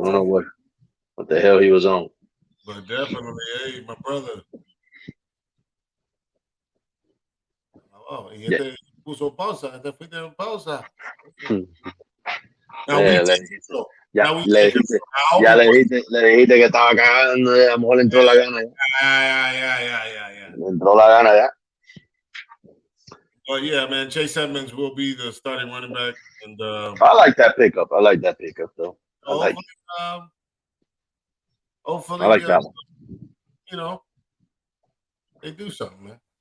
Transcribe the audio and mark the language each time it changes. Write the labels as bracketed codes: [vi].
[en] I don't know what the hell he was on. But definitely, hey, my brother. [es] Oh, y este puso pausa, este fuiste en pausa. Ya le dijiste que estaba cagando, a lo mejor le entró la gana ya. Le entró la gana ya. [en] But yeah, man, Chase Edmonds will be the starting running back. And I like that pickup. Though. Hopefully, I like that one. They do something, man.